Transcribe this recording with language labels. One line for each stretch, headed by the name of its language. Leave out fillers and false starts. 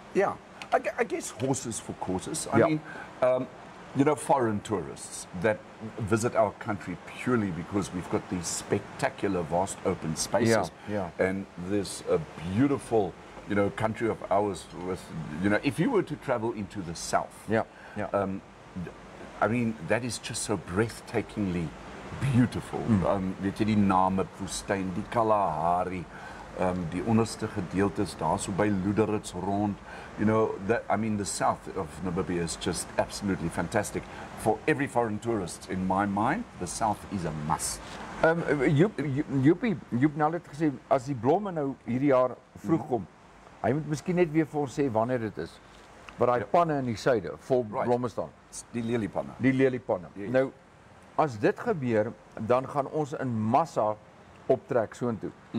English: Yeah, I guess horses for courses. I mean, you know, foreign tourists that visit our country purely because we've got these spectacular, vast open spaces. And there's a beautiful, you know, country of ours with, you know, if you were to travel into the south, I mean, that is just so breathtakingly beautiful.
Afrikaans: Weet jy die Namib-woestyn, die Kalahari, die onderste gedeeltes daar so by Luderitz rond.
English: You know, that, I mean, the south of Namibia is just absolutely fantastic. For every foreign tourist, in my mind, the south is a must.
Afrikaans: Joep nou het gesê, as die blomme nou hierdie jaar vroeg kom, hy moet miskien net weer vir ons sê wanneer dit is. Maar daai panne in die suide vol blomme staan. Die leliepanne. Die leliepanne. Nou, as dit gebeur, dan gaan ons in massa optrek soontoe.